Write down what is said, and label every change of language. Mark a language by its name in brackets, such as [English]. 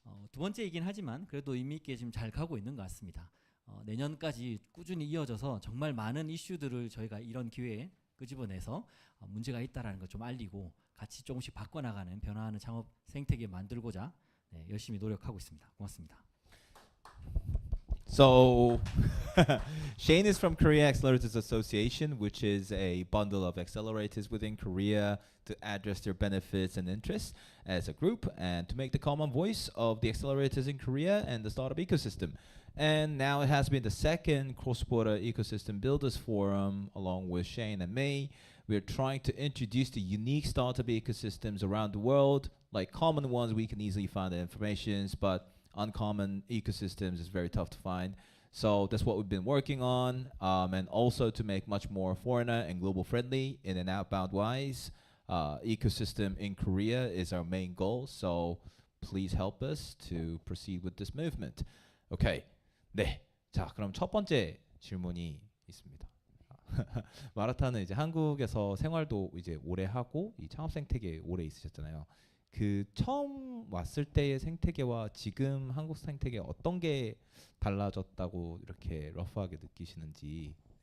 [Korean] 두 번째이긴 하지만 그래도 의미 있게 지금 잘 가고 있는 것 같습니다. 내년까지 꾸준히 이어져서 정말 많은 이슈들을 저희가 이런 기회에 끄집어내서 문제가 있다라는 걸 좀 알리고 같이 조금씩 바꿔나가는 변화하는 창업 생태계 만들고자 열심히 노력하고 있습니다. 고맙습니다. [English] So Shane is from Korea Accelerators Association, which is a bundle of accelerators within Korea to address their benefits and interests as a group and to make the common voice of the accelerators in Korea and the startup ecosystem. And now it has been the second cross-border ecosystem builders forum along with Shane and me. We're trying to introduce the unique startup ecosystems around the world, like common ones we can easily find the information, but uncommon ecosystems is very tough to find. So that's what we've been working on, and also to make much more foreigner and global friendly in an outbound wise. Ecosystem in Korea is our main goal. So please help us to proceed with this movement. Okay. 네. [Korean] 자, 그럼 첫 번째 질문이 있습니다. 마라타는 이제 한국에서 생활도 이제 오래 하고 이 창업 생태계에 오래 있으셨잖아요. 그 처음 왔을 때의 생태계와 지금 한국 생태계 어떤 게 달라졌다고 이렇게 러프하게 느끼시는지.